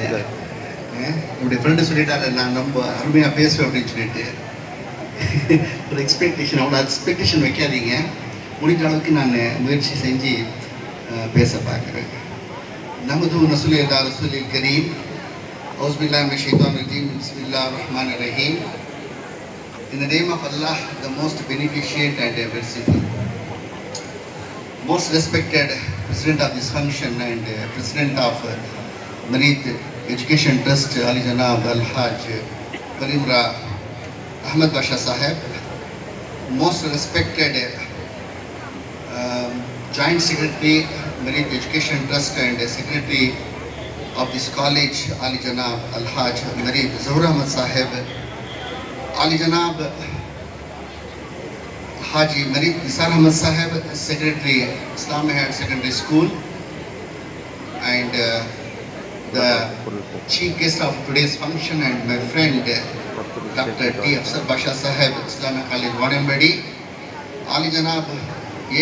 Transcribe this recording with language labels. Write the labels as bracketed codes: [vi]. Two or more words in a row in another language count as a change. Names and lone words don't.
[ta] என்னுடைய ஃப்ரெண்டு சொல்லிட்டாரு, நான் ரொம்ப அருமையாக பேசுவேன் அப்படின்னு சொல்லிட்டு. ஒரு எக்ஸ்பெக்டேஷன், அவ்வளோ எக்ஸ்பெக்டேஷன் வைக்காதீங்க. முடிஞ்ச அளவுக்கு நான் முயற்சி செஞ்சு பேச பார்க்குறேன். [ar] نحمده ونصلي على رسوله الكريم أعوذ بالله من الشيطان الرجيم بسم الله الرحمن الرحيم. [en] In the name of Allah, the most beneficent and merciful. Most respected President of this function and President of Mareet Education Trust, Ali Janab Al-Haj Karimra Ahmed Basha Saheb. Most respected Joint Secretary, Mareet Education Trust and Secretary of this college, Ali Janab Al-Haj Mareet Zohra Ahmed Saheb. Ali Janab Haji Mareet Nisar Ahmed Saheb, Secretary, Islamic Higher Secondary School, and the chief guest of today's function and my friend Dr. T. Afsar Basha Saheb, Islamic College, Vadambedi. Ali Janab A.